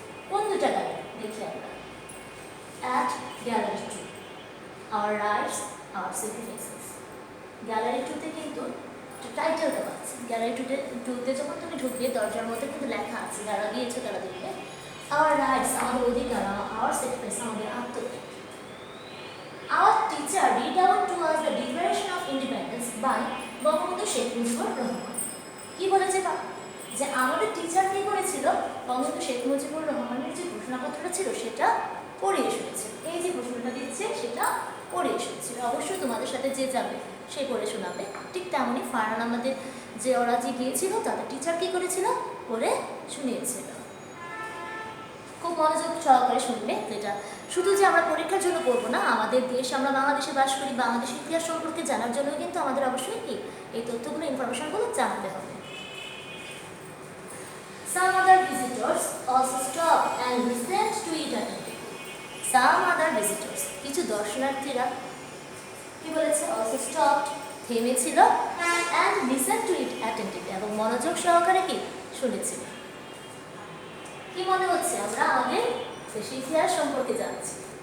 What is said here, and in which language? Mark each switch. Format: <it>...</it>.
<bn>কোন 2টা গ্যালারি দেখি আমরা?</bn> <en>At gallery 2, our rights, our sacrifices.</en> <bn>Gallery 2তে কিন্তু টাইটেল দেওয়া আছে। গ্যালারি 2তে যখন তুমি ঢুকবে, দরজার মধ্যে কিন্তু লেখা আছে, যারা গিয়েছো তারা দেখবে,</bn> <en>our rights</en> <bn>আমাদের অধিকার,</bn> <en>our sacrifice</en> <bn>আমাদের আত্মত্যাগ।</bn> <en>Our teacher read out to us the Declaration of Independence by Bangabandhu Sheikh Mujibur Rahman.</en> <bn>কি বলেছে? যে আমাদের টিচার কি করেছিল? বঙ্গবন্ধু শেখ মুজিবুর রহমানের যে ঘোষণাপত্রটা ছিল সেটা পড়ে শুনেছিল। এই যে ঘোষণাটা দিচ্ছে সেটা পড়ে শুনেছিল। অবশ্যই তোমাদের সাথে যে যাবে সে পড়ে শোনাবে। ঠিক তেমনই ফারহান আমাদের যে ওরা যে গিয়েছিল তাদের টিচার কি করেছিল? পড়ে শুনিয়েছিল। খুব মনোযোগ সহকারে শুনবে। যেটা শুধু যে আমরা পরীক্ষার জন্য পড়বো না, আমাদের দেশ, আমরা বাংলাদেশে বাস করি, বাংলাদেশের ইতিহাস সম্পর্কে জানার জন্য কিন্তু আমাদের অবশ্যই কি এই তথ্যগুলো, ইনফরমেশনগুলো জানতে হবে।</bn> <en>Some other visitors also stopped and listened to it attentively. Some other visitors,</en> <bn>কিছু দর্শনার্থীরা কি বলেছে?</bn> <en>Also stopped,</en> <bn>থেমেছিল,</bn> <en>and listened to it attentively,</en> <bn>এবং মনোযোগ সহকারে কি শুনেছিল। কি মনে হচ্ছে? আমরা আমাদের দেশের ইতিহাস সম্পর্কে জানছি।</bn>